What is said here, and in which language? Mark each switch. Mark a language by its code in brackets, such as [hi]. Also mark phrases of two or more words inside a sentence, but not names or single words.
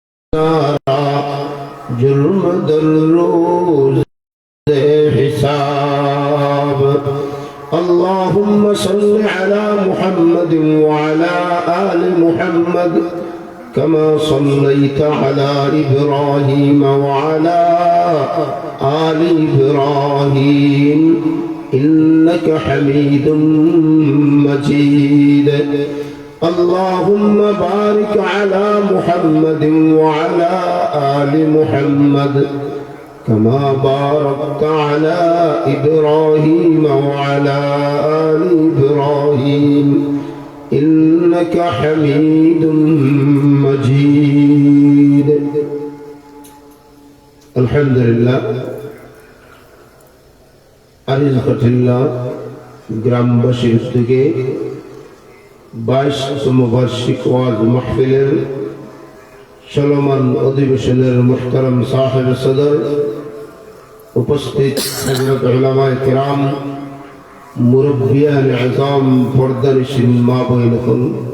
[ur] ظلم در روز حساب. [ar] اللهم صل على محمد وعلى آل محمد كما صليت على إبراهيم وعلى آل إبراهيم إنك حميد مجيد. اللهم بارك على محمد وعلى آل محمد كما باركت على إبراهيم وعلى آل إبراهيم إنك حميد مجيد. अल्हम्दुलिल्लाह। [bn] আরিজকাটিল্লাহ গ্রামবাসীর উদ্যোগে 22তম বার্ষিক ওয়াজ মাহফিলের চলমান অধিবেশনের মুহতারাম সাহেব সদর, উপস্থিত হযরত উলামায়ে কিরাম, মুরব্বিয়ান আযম, পর্দানিশিন মা বোনেরা,